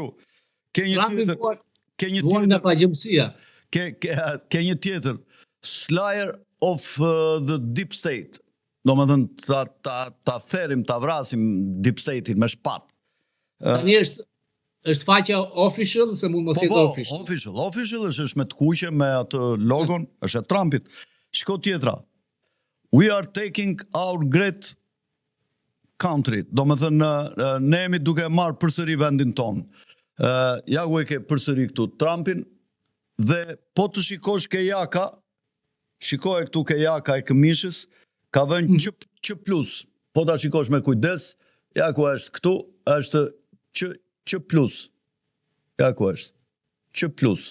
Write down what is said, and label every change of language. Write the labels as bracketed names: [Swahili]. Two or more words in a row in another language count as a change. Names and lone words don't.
[Albanian] Ke një tjetër, [English] Slayer of the Deep State. [Albanian] Domethënë ta therim, ta vrasim [English] Deep State- [Albanian] in me shpatë. Tani është faqja official se mund mos jetë official. Official është me të kuqe me atë logon, është e Trumpit. Shiko tjetra. [English] We are taking our great country, [Albanian] do me thënë, ne jemi duke marrë përsëri vendin tonë. Ja ku e ke përsëri këtu Trumpin, dhe po të shikosh ke jaka, shikoj këtu ke jaka e këmishës, ka vënë që plus, po ta shikosh me kujdes, ja ku është këtu, është që plus, ja ku është, që plus.